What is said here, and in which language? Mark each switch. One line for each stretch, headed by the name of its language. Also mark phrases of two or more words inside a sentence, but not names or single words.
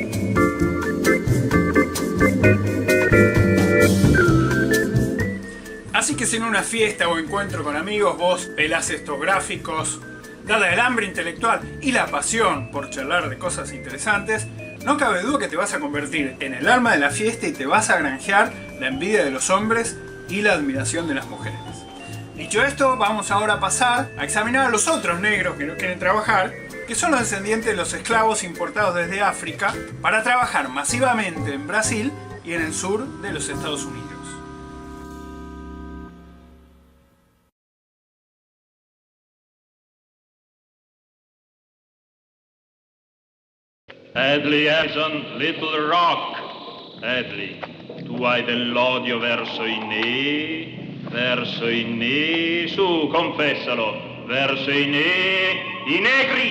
Spanish: Así que si en una fiesta o encuentro con amigos vos pelás estos gráficos, dada el hambre intelectual y la pasión por charlar de cosas interesantes, no cabe duda que te vas a convertir en el alma de la fiesta y te vas a granjear la envidia de los hombres y la admiración de las mujeres. Dicho esto, vamos ahora a pasar a examinar a los otros negros que no quieren trabajar, que son los descendientes de los esclavos importados desde África para trabajar masivamente en Brasil y en el sur de los Estados Unidos.
Italian: Hadley Harrison, Little Rock. Hadley, tu hai dell'odio verso i neri, su, confessalo, verso i negri.